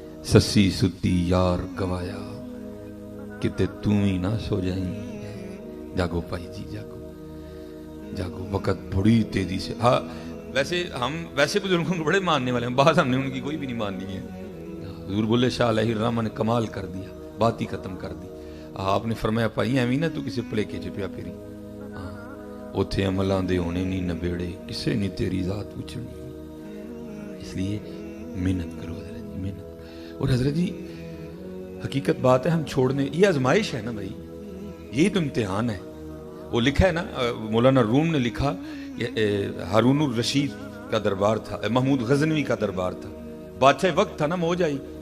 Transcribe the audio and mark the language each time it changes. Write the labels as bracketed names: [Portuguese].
[Urdu] سسی ستی یار گوایا کتے تم ہی نہ سو جائیں. جاگو بھائی جی جاگو, جاگو, وقت بڑی تیزی سے. ہاں ویسے بزرگوں کو بڑے ماننے والے ہیں, بات ہم نے ان کی کوئی بھی نہیں ماننی ہے. حضور بولے شاہ علیہ الرحمہ نے کمال کر دیا, بات ہی ختم کر دی. آپ نے فرمایا [Punjabi] پائی ایویں نہ تو کسی پلیکے چ پیا پھری, اوتھے عملاں دے ہونے نہیں نبیڑے, کسے نہیں تیری ذات پوچھنی. [Urdu] اس لیے محنت کرو حضرت جی, محنت. اور حضرت جی حقیقت بات ہے, ہم چھوڑنے, یہ آزمائش ہے نا بھائی, یہی تو امتحان ہے. وہ لکھا ہے نا, مولانا روم نے لکھا, ہارون الرشید کا دربار تھا, محمود غزنوی کا دربار تھا, بادشاہ وقت تھا نا, موج آئی.